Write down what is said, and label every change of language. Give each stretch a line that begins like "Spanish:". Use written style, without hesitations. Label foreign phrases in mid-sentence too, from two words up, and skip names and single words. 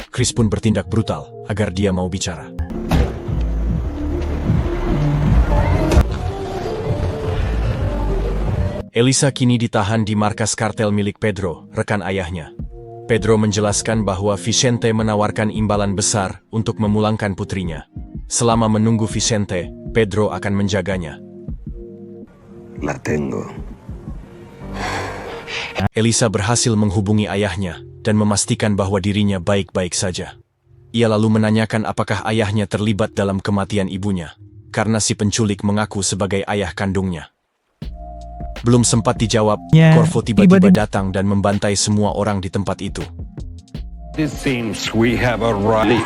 Indonesian: Chris pun bertindak brutal agar dia mau bicara. Elisa kini ditahan di markas kartel milik Pedro, rekan ayahnya. Pedro menjelaskan bahwa Vicente menawarkan imbalan besar untuk memulangkan putrinya. Selama menunggu Vicente, Pedro akan menjaganya.
Spanish: La tengo.
Indonesian: Elisa berhasil menghubungi ayahnya dan memastikan bahwa dirinya baik-baik saja. Ia lalu menanyakan apakah ayahnya terlibat dalam kematian ibunya, karena si penculik mengaku sebagai ayah kandungnya. Belum sempat dijawab, Corvo tiba-tiba datang dan membantai semua orang di tempat itu.
English: It seems we have a right.